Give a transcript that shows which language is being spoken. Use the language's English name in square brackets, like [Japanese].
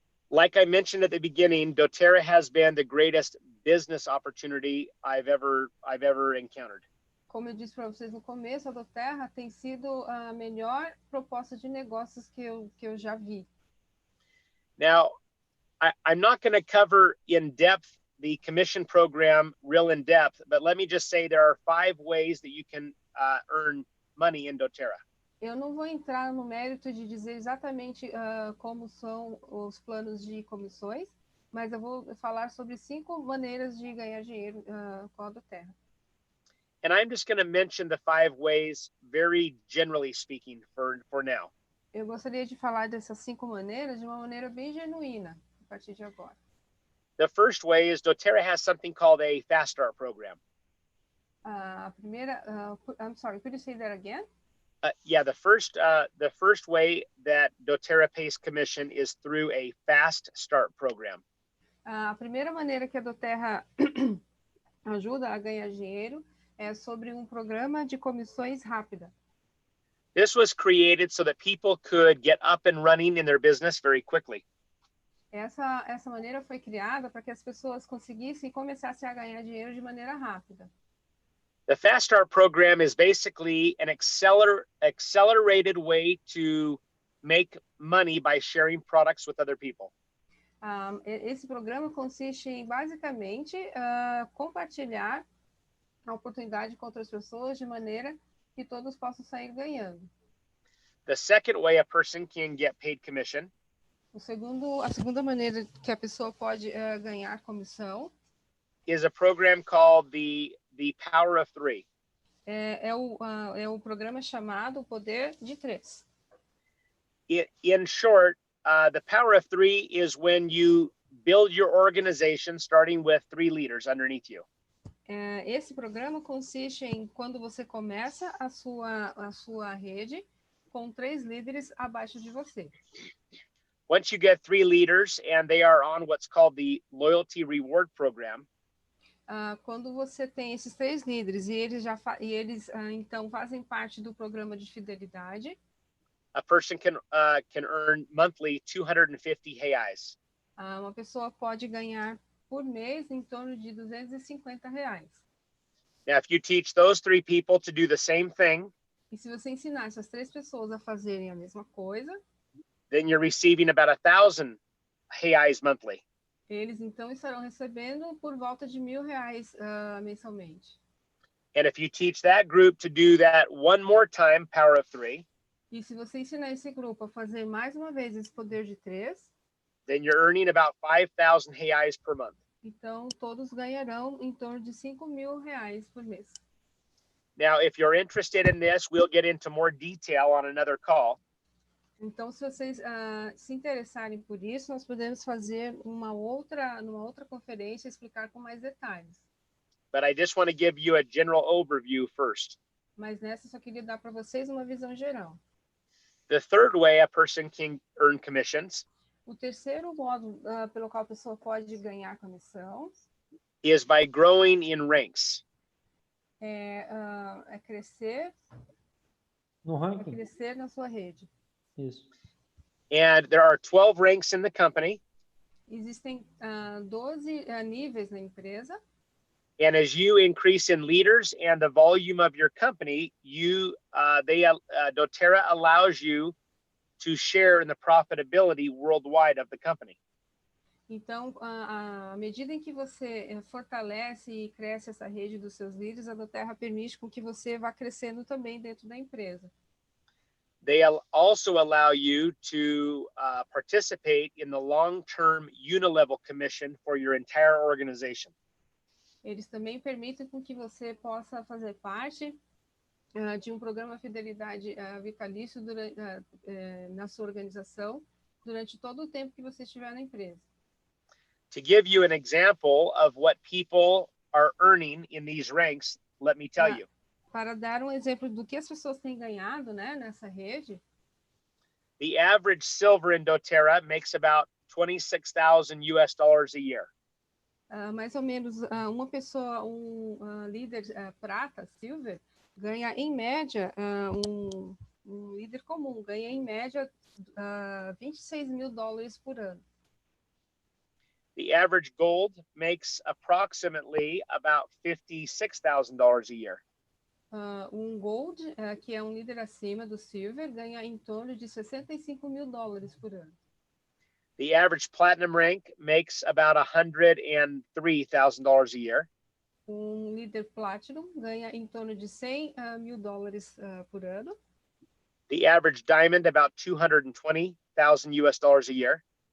[English] Like I mentioned at the beginning, Doterra has been the greatest business opportunity I've ever encountered. [Portuguese] Como eu disse para vocês no começo, a Doterra tem sido a melhor proposta de negócios que eu já vi. [English] Now, I'm not going to cover in depth the commission program real in depth, but let me just say there are 5 ways that you can earn money in Doterra. [Portuguese] Eu não vou entrar no mérito de dizer exatamente como são os planos de comissões, mas eu vou falar sobre 5 maneiras de ganhar dinheiro com a Doterra. [English] And I'm just going to mention the 5 ways very generally speaking for now. [Portuguese] Eu gostaria de falar dessas 5 maneiras de uma maneira bem genuína, a partir de agora. [English] The first way is Doterra has something called a Fast Start program. [Portuguese] A primeira, [English] I'm sorry, could you say that again? Yeah, the first way that Doterra pays commission is through a Fast Start program. [Portuguese] A primeira maneira que a Doterra ajuda a ganhar dinheiro é sobre um programa de comissões rápida. [English] This was created so that people could get up and running in their business very quickly. [Portuguese] Essa maneira foi criada para que as pessoas conseguissem e começassem a ganhar dinheiro de maneira rápida. [English] The Fast Start program is basically an accelerated way to make money by sharing products with other people. [Portuguese] Esse programa consiste em, basicamente, compartilhar a oportunidade com outras pessoas de maneira que todos possam sair ganhando. [English] The second way a person can get paid commission [Portuguese] A segunda maneira que a pessoa pode ganhar comissão [English] is a program called the Power of 3. [Portuguese] é o programa chamado Poder de 3. [English] In short, the Power of 3 is when you build your organization starting with 3 leaders underneath you. [Portuguese] Esse programa consiste em quando você começa a sua rede com 3 líderes abaixo de você. [English] Once you get 3 leaders and they are on what's called the Loyalty Reward Program, [Portuguese] quando você tem esses 3 líderes e eles então fazem parte do programa de fidelidade, [English] a person can earn monthly 250 reais. [Portuguese] Uma pessoa pode ganhar por mês em torno de R$250. [English] Now, if you teach those 3 people to do the same thing, [Portuguese] E se você ensinar essas 3 pessoas a fazerem a mesma coisa, [English] then you're receiving about 1,000 reais monthly. [Portuguese] eles então estarão recebendo por volta de R$1.000 mensalmente. [English] And if you teach that group to do that one more time, Power of 3, [Portuguese] E se você ensinar esse grupo a fazer mais uma vez esse poder de 3, [English] then you're earning about 5,000 reais per month. [Portuguese] então todos ganharão em torno de R$5.000 por mês. [English] Now, if you're interested in this, we'll get into more detail on another call. [Portuguese] Então, se vocês se interessarem por isso, nós podemos fazer numa outra conferência explicar com mais detalhes. [English] But I just want to give you a general overview first. [Portuguese] Mas nessa eu só queria dar para vocês uma visão geral. [English] The third way a person can earn commissions [Portuguese] O terceiro modo pelo qual a pessoa pode ganhar comissão [English] is by growing in ranks. [Portuguese] é crescer No ranking? na sua rede. Isso. [English] And there are 12 ranks in the company. [Portuguese] Existem 12 níveis na empresa. [English] And as you increase in leaders and the volume of your company, Doterra allows you to share in the profitability worldwide of the company. [Portuguese] Então, à medida em que você fortalece e cresce essa rede dos seus líderes, a Doterra permite com que você vá crescendo também dentro da empresa. [English] They also allow you to participate in the long-term unilevel commission for your entire organization. [Portuguese] Eles também permitem com que você possa fazer parte de programa fidelidade vitalício na sua organização durante todo o tempo que você estiver na empresa. [English] To give you an example of what people are earning in these ranks, let me tell you. [Portuguese] Para dar exemplo do que as pessoas têm ganhado, né, nessa rede. [English] The average silver in Doterra makes about $26,000 a year. [Portuguese] Mais ou menos uma pessoa, líder prata, silver, ganha em média, um líder comum ganha em média $26,000 por ano. [English] The average gold makes approximately about $56,000 a year. [Portuguese] Gold, que é líder acima do silver, ganha em torno de $65,000 por ano. [English] The average platinum rank makes about $103,000 a year. [Portuguese] Líder platinum ganha em torno de $100,000 por ano. [English] The average diamond about $220,000 a year.